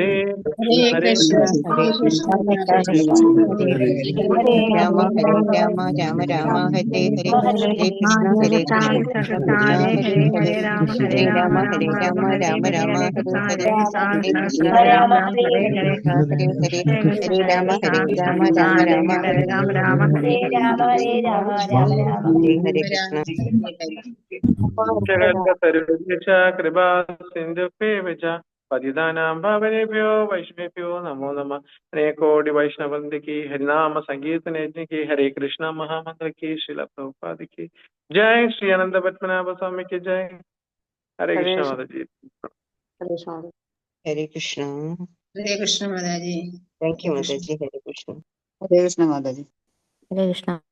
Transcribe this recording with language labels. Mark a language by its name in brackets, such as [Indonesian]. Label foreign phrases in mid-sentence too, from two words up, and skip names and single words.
[Sanskrit] ഹരേ കൃഷ്ണ ഹരേ കൃഷ്ണ ഹരേ ഹരേ രാമ ഹരേ രാമ രാമ രാമ ഹരേ ഹരേ ഹരേ കൃഷ്ണ ഹരേ കൃഷ്ണ ഹരേ ഹരേ ഹരേ രാമ ഹരേ രാമ രാമ രാമ ഹരേ ഹരേ ഹരേ കൃഷ്ണ രാമ ഹരേ ഹരേ ഹരേ ഹരേ ഹരേ രാമ ഹരേ രാമ രാമ രാമ ഹരേ രാമ ഹരേ രാമ ഹരേ രാമ രാമ രാമ ഹരേ കൃഷ്ണ. കൃപാ സിന്ധുഭ്യേവ പതിതാനാം ഭാവനേഭ്യോ വൈഷ്ണവേഭ്യോ നമോ നമഃ. [Hindi] अनेकोटि वैष्णवन्ति की हरिनाम संकीर्तन यज्ञ की हरे कृष्णा महामंत्र की श्रील प्रभुपाद की जय. श्री अनंत पद्मनाभ स्वामी की जय. हरे कृष्ण माताजी. हरे कृष्ण. हरे कृष्ण माताजी. [English] thank you [Hindi] माताजी. हरे कृष्ण. हरे कृष्ण माताजी. हरे कृष्ण.